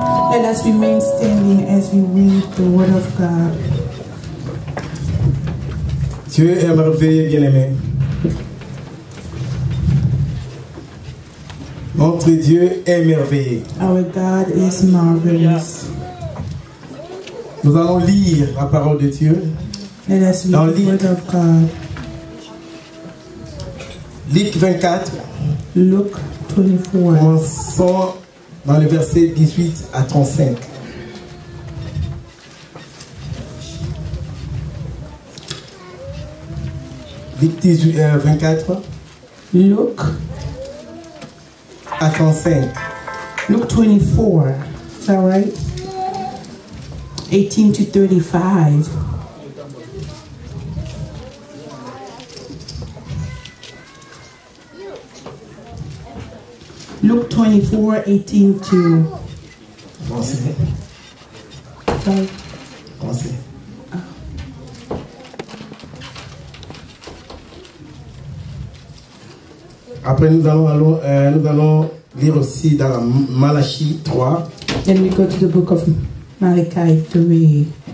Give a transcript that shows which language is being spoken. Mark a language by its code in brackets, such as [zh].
[en] Let us remain standing as we read the Word of God. [fr] Dieu est merveilleux, bien-aimé. Notre Dieu est merveilleux. [en] Our God is marvelous. [fr] Nous allons lire la parole de Dieu. [en] Let us read the Word of God. [fr] Luc 24. [en] Luke 24. [fr] Commençons dans le verset 18 à 35. Luc 24. [en] Luke [fr] à 35. [en] Luke 24. Is that right? 18 to 35. Luke 24, 18 to... [fr] Français. [en] Sorry. [fr] Français. Après, nous allons lire aussi dans la Malachie 3. [en] Then we go to the book of Malachi 3.